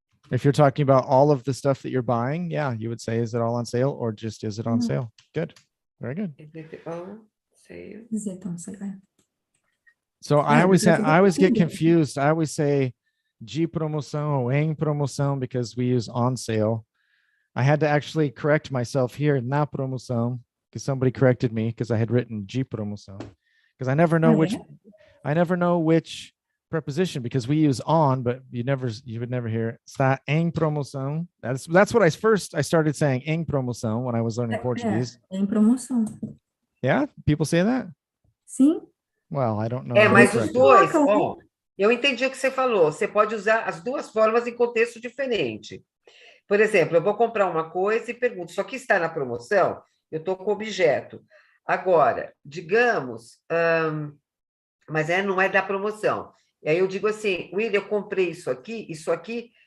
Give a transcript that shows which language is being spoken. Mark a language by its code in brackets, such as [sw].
[en] If you're talking about all of the stuff that you're buying, yeah, you would say, is it all on sale, or just is it on sale? Good. Very good. Is it on sale? Is it on sale? So I always get confused. I always say de promoção or em promoção because we use on sale. I had to actually correct myself here, na promoção, because somebody corrected me because I had written de promoção, because I never know which preposition, because we use on, but you would never hear [pt] está em promoção. [en] That's what I started saying, em promoção, when I was learning Portuguese. Em promoção. Yeah, people say that? [pt] Sim. [en] Well, I don't know. [pt] Mas os dois, eu entendi o que você falou. Você pode usar as duas formas em contexto diferente. Por exemplo, eu vou comprar uma coisa e pergunto, isso aqui está na promoção? Eu estou com objeto. Agora, digamos, mas não é da promoção. E aí eu digo assim, Willy, eu comprei isso aqui